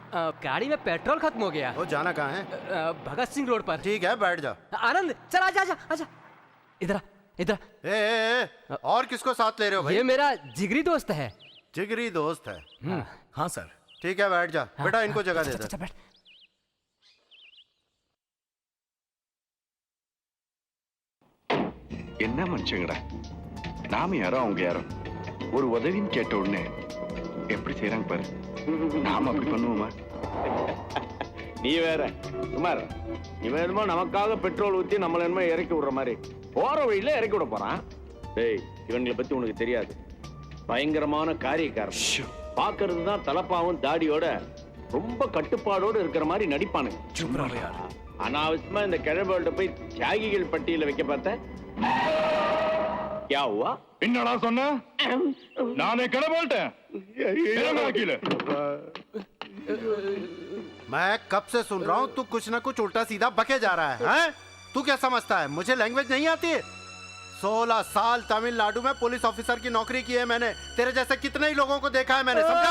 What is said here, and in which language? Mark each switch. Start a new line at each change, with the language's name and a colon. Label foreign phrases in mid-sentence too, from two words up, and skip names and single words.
Hindi: गाड़ी में पेट्रोल खत्म हो गया। वो जाना कहाँ है? भगत सिंह रोड पर। ठीक है, बैठ जा। आनंद चल आजा। इधर। ए, और किसको साथ ले रहे हो भाई? ये मेरा जिगरी दोस्त है। जिगरी दोस्त है? हाँ सर। ठीक है, बैठ जा। बेटा इनको जगह दे दे। बैठ।
Tamil: என்ன மனுஷங்கடா, நாம யாரோ அவங்க யாரோ, ஒரு உதவின்னு கேட்ட உடனே எப்படி செய்யறாங்க பாரு. நாம அப்படி பண்ணுவோமா? நீ வேற குமார், இவன் என்னமோ நமக்காக பெட்ரோல் ஊத்தி நம்மள என்னமோ இறக்கி விடுற மாதிரி போற வழியில இறக்கி விட போறான். டேய், இவங்களை பத்தி உனக்கு தெரியாது. பயங்கரமான காரியக்காரன். பாக்குறது தான் தலப்பாவும் தாடியோட ரொம்ப கட்டுப்பாடோடு இருக்கிற மாதிரி நடிப்பானுங்க. அனாவசியமா இந்த கிழவர்கள்ட்ட போய் தியாகிகள் பட்டியல வைக்க பார்த்த.
Hindi: क्या हुआ?
Tamil: என்னடா சொன்ன? நானே கடை போல்ட்டேன்.
Hindi: मैं कब से सुन रहा हूँ तू कुछ ना कुछ उल्टा सीधा बके जा रहा है, हैं? तू क्या समझता है मुझे लैंग्वेज नहीं आती है? 16 साल तमिलनाडु में
English: police officer
Hindi: की नौकरी की है मैंने। तेरे जैसे कितने ही लोगों को देखा है मैंने, समझा?